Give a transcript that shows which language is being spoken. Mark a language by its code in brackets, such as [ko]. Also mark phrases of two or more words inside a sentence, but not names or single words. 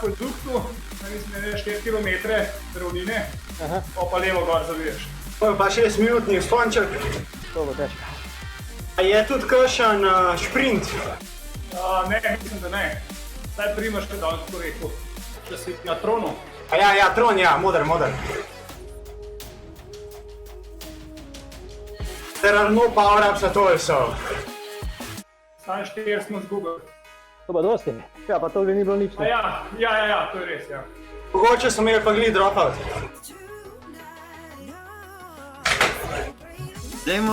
[sl] Po akveduktu Mislim, da je 4 km ravnine, pa levo gor zaviješ. To je pa 6-minutni vzponček. To bo težko. A je tudi kakšen šprint? Ne, mislim, da ne. Zdaj primaš, kaj danes tako rekel, če si na tronu. Ja, tron, ja, moder. [en] There are no power-ups at all, so. [sl] Sam 4 smo zgubili. To pa dosti. Ja, pa to ni bilo nič. Ja, to je res, ja. Mogoče so imeli pa glih dropout. Dajmo.